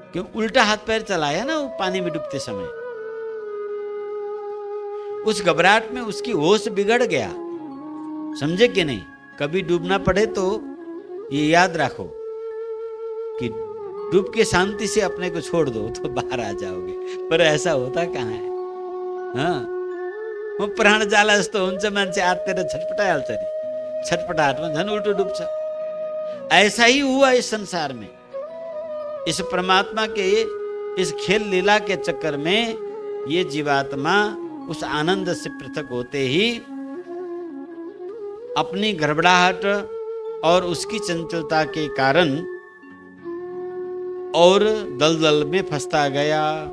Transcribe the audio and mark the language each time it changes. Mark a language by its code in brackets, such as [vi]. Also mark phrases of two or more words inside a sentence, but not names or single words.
[hi] क्यों उल्टा हाथ पैर चलाया ना वो पानी में डूबते समय। उस घबराहट में उसकी होश बिगड़ गया, समझे कि नहीं। कभी डूबना पड़े तो ये याद रखो कि डूब के शांति से अपने को छोड़ दो तो बाहर आ जाओगे, पर ऐसा होता कहाँ है। [ne] हाँ, वो प्राण जाला जस्तो हुन्छ, मान्छे आत्तेर छटपटाइहाल्छ नि, छटपटाहटमा झन् उल्टो डुब्छ। [hi] ऐसा ही हुआ इस संसार में। इस परमात्मा के इस खेल लीला के चक्कर में ये जीवात्मा उस आनंद से पृथक होते ही अपनी गड़बड़ाहट और उसकी चंचलता के कारण और दलदल में फंसता गया।